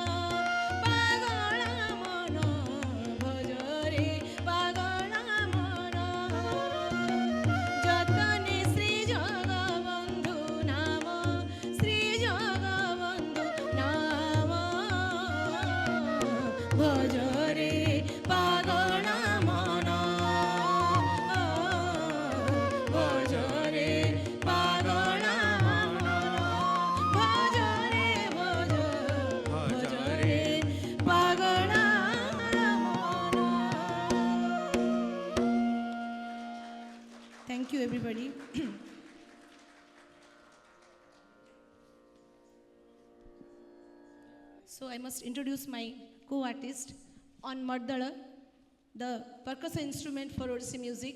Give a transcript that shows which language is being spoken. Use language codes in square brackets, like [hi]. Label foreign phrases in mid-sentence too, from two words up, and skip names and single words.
[or] ଭଜରେ ପାଗଳା ମନ ଯତନେ ଶ୍ରୀ ଜଗବନ୍ଧୁ ନାମ ଶ୍ରୀ ଜଗବନ୍ଧୁ ନାମ ଭଜରେ ପାଗଳା ମନ ଭଜରେ ପାଗଳା ମନ ଭଜରେ ଭଜରେ ପାଗଳା ମନ। [en] Thank you everybody. So I must introduce my co-artist on Mardala, the percussion instrument for Odissi music.